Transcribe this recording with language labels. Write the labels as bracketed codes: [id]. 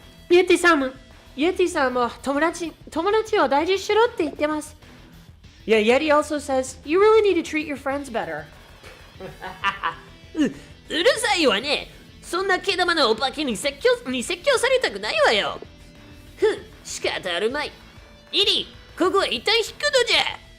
[ja] イエティさんも友達を大事にしろって言ってます。 [en] Yeah, Yeti also says, you really need to treat your friends better. [ja] うるさいわね。そんな毛玉のお化けに説教されたくないわよ。仕方あるまい。リリー、ここは一旦引くのじゃ。